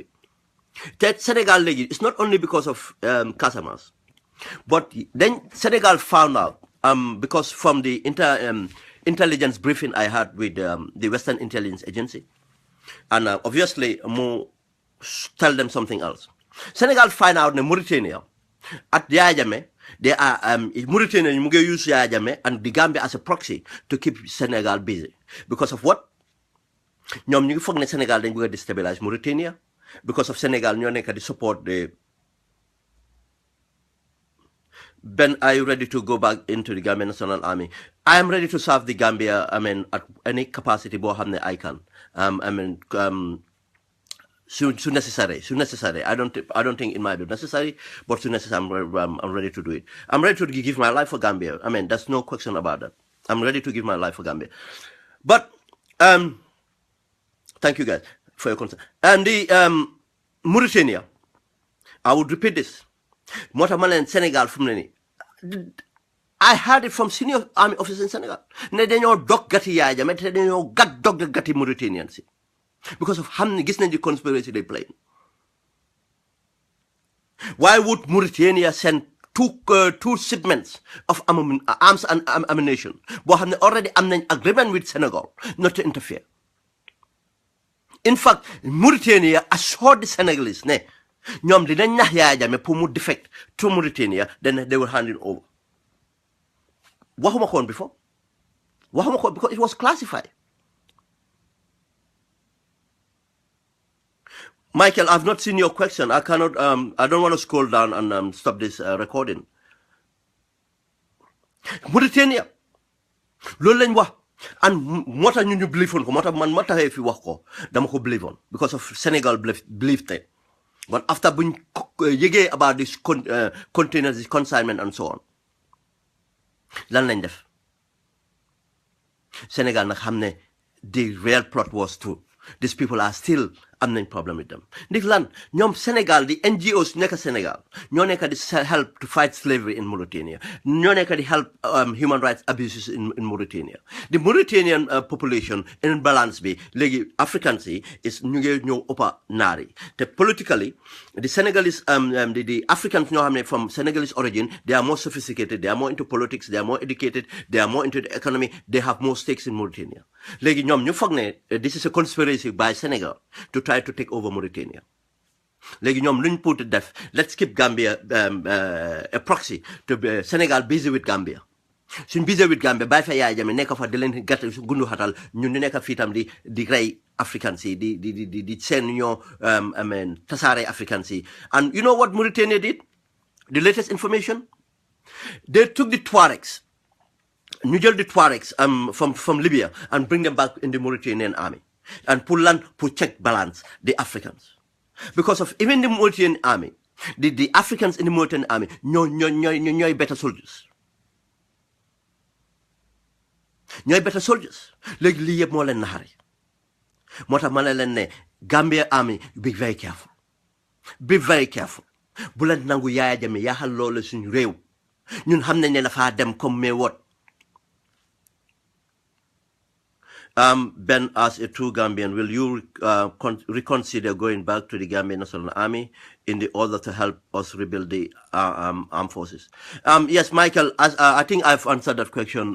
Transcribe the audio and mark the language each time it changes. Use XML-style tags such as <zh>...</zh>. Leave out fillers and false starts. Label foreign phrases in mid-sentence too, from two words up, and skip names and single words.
<en>That Senegal it's not only because of Casamas, but then Senegal found out because from the intelligence briefing I had with the Western Intelligence Agency, and obviously tell them something else. Senegal find out in Mauritania at Yaya Jammeh, they are Mauritania use Yaya Jammeh and the Gambia as a proxy to keep Senegal busy. Because of what?</en> <wo>Ñom ñu ngi fogg ne Senegal dañ bëgg</wo> <en>destabilize Mauritania because of Senegal</en> <wo>ñoo nekk di</wo> <en>support the Ben, are you ready to go back into the Gambian National Army? I am ready to serve the Gambia, I mean, at any capacity</en> <wo>bo xamne</wo> <en>I can. So necessary. I don't think it might be necessary, but so necessary. I'm ready to do it. I'm ready to give my life for Gambia. I mean, there's no question about that. I'm ready to give my life for Gambia. But thank you guys for your concern. And the Mauritania, I would repeat this. Motamal and Senegal from Nini. I heard it from senior army officers in Senegal.</en> <wo>Ne dañoo dog gati Yaya Jammeh te dañoo dog gati Mauritanians</wo> <en>because of</en> <wo>xam ne gis nañ</wo> <en>the conspiracy they play. Why would Mauritania send two shipments of arms and ammunition? But already am an agreement with Senegal not to interfere. In fact, Mauritania assured the Senegalese,</en> <wo>ñom dinañ nax</wo> <en>Yaya Jammeh pour mu defect to Mauritania, then they will hand it over.</en> <wo>Waxuma ko</wo> <en>before.</en> <wo>Waxuma ko</wo> <en>because it was classified. Michael, I've not seen your question. I cannot. I don't want to scroll down and stop this recording.</en> <wo>Mauritania, loolu lañ wax, and moo tax ñu</wo> <en>believe on</en> <wo>ko, moo tax man ma taxee fi wax ko dama ko</wo> <en>believe on because of Senegal believed it. But after</en> <wo>buñ yëgee</wo> <en>about this containers, this consignment and so on,</en> <wo>lan lañ def?</wo> <en>Senegal</en> <wo>nag xam ne</wo> <en>the real plot was true. These people are still</en> <wo>am nañ</wo> <en>problem with them.</en> <wo>Ndik lan ñoom Senegal,</wo> <en>the NGOs</en> <wo>nekk Senegal ñoo nekk di</wo> <en>help to fight slavery in</en> <wo>Mauritania. ñoo nekk di</wo> <en>help human rights abuses in Mauritania. The Mauritanian population in balance</en> <wo>bi léegi</wo> <en>Africans yi is</en> <wo>ñu ngi ñëw ëppa naar yi te</wo> <en>politically the Senegalese the Africans</en> <wo>ñoo xam ne</wo> <en>from Senegalese origin, they are more sophisticated, they are more into politics, they are more educated, they are more into the economy, they have more stakes in Mauritania.</en> <wo>Léegi ñoom ñu foog ne</wo> <en>this is a conspiracy by Senegal to try to take over Mauritania.</en> <wo>Léegi ñoom luñ put def,</wo> <en>let's keep Gambia a proxy to Senegal busy with Gambia.</en> <wo>Suñ</wo> <en>busy with</en> <wo>Gambia bàyyi fa Yaya Jammeh nekk fa di leen gàtt gundu xatal ñun ñu nekk fii tam di rey Africans yi di seen ñoo tasaare Africans yi.</wo> <en>And you know what Mauritania did? The latest information? They took the Tuaregs.</en> <wo>Ñu jël</wo> <en>the Tuaregs from Libya and bring them back in the Mauritanian army. And pull land, check balance the Africans. Because of even the Mauritanian army, The Africans in the Mauritanian army ñooy better soldiers. ñooy better soldiers.</en> <wo>Léegi lii yëpp moo leen naxari. moo tax ma ne leen ne Gambia army,</wo> <en>be very careful. Be very careful.</en> <wo>bu leen nangu Yaya Jammeh yaaxal loolu suñu réew. ñun xam nañ ne dafa dem comme mais what.</wo> <en>Ben, as a true Gambian, will you reconsider going back to the Gambian National Army in the order to help us rebuild the armed forces? Yes, Michael, as I think I've answered that question.</en>